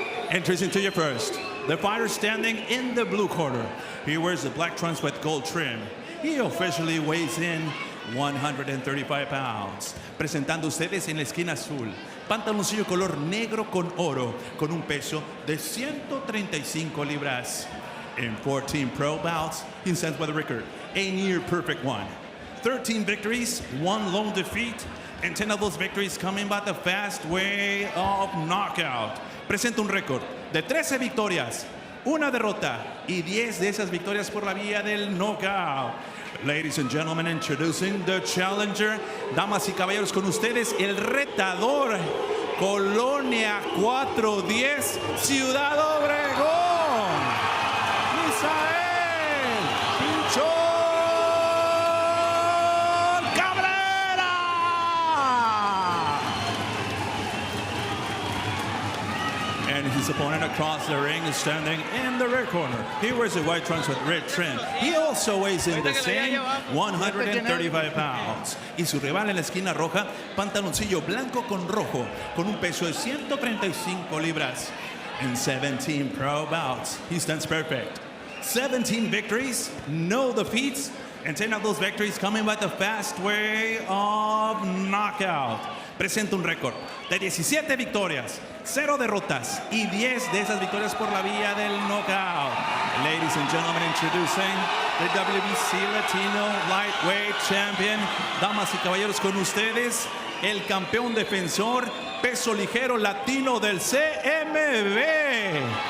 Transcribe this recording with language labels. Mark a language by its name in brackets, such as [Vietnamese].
[English] Entries into your first. The fighter standing in the blue corner. He wears the black trunks with gold trim. He officially weighs in 135 pounds. [Spanish] Presentando ustedes en la esquina azul, pantaloncillo color negro con oro, con un peso de 135 libras. [English] In 14 pro bouts, he stands with a record, a near perfect one. 13 victories, 1 lone defeat, and 10 of those victories coming by the fast way of knockout. [Spanish] Presenta un récord de 13 victorias, 1 derrota y 10 de esas victorias por la vía del knockout. [English] Ladies and gentlemen, introducing the challenger. [Spanish] Damas y caballeros, con ustedes el retador, Colonia 410, Ciudad Obregón, Misael Pichon Cabrera. [English] And his opponent across the ring is standing in the red corner. He wears the white trunks with red trim. He also weighs in the same 135 pounds. [Spanish] Y su rival en la esquina roja, pantaloncillo blanco con rojo, con un peso de 135 libras. [English] In 17 pro bouts, he stands perfect. 17 victories, no defeats, and 10 of those victories coming by the fast way of knockout. [Spanish] Presenta un récord de 17 victorias, 0 derrotas y 10 de esas victorias por la vía del knockout. [English] Ladies and gentlemen, introducing the WBC Latino Lightweight Champion. [Spanish] Damas y caballeros, con ustedes, el campeón defensor peso ligero latino del CMB.